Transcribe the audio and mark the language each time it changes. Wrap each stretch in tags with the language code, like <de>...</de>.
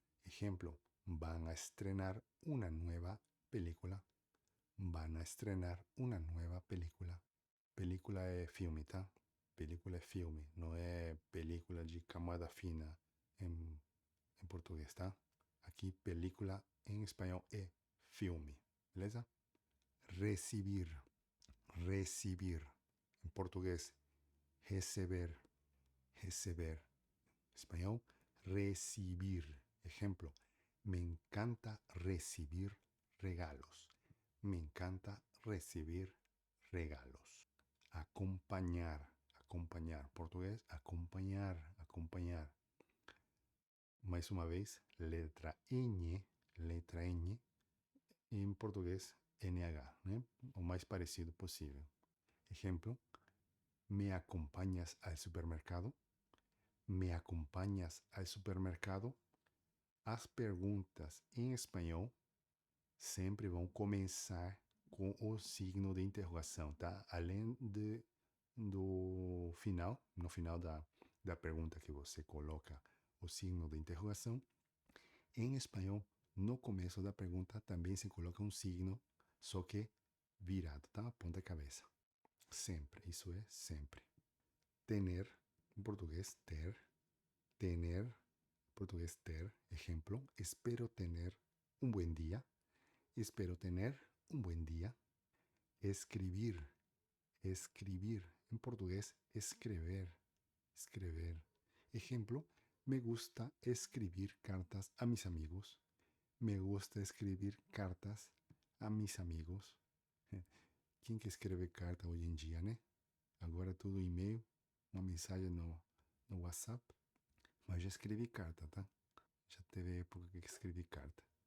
<es>Ejemplo, van a estrenar una nueva película. Van a estrenar una nueva película.</es> <pt>Película é filme, tá? Película é filme, não é película de camada fina em em português, tá? Aqui, película em espanhol é filme, beleza? Recibir, recibir. Em português, receber, receber. Espanhol, recibir.</pt> <es>Ejemplo, me encanta recibir regalos. Me encanta recibir regalos. Acompañar, acompañar.</es> <pt>Português, acompanhar, acompanhar. Mais uma vez, letra N, letra N. Em português, NH, né? O mais parecido possível.</pt> <es>Ejemplo, ¿me acompañas al supermercado? ¿Me acompañas al supermercado?</es> <pt>As perguntas em espanhol sempre vão começar com o signo de interrogação, tá? Além do final, no final da pergunta que você coloca o signo de interrogação, em espanhol, no começo da pergunta também se coloca um signo, só que virado, tá? Ponta cabeça. Sempre, isso é sempre. Tener, em português, ter. Tener, em português, ter.</pt> <es>Ejemplo, espero tener un buen día. Espero tener un buen día. Escribir, escribir. En portugués, escrever, escrever. Ejemplo, me gusta escribir cartas a mis amigos. Me gusta escribir cartas a mis amigos.</es> <pt>Quem que escreve carta hoje em dia, né? Agora tudo e-mail, uma mensagem no WhatsApp. Mas já escrevi carta, tá? Já teve época que escrevi carta.</pt>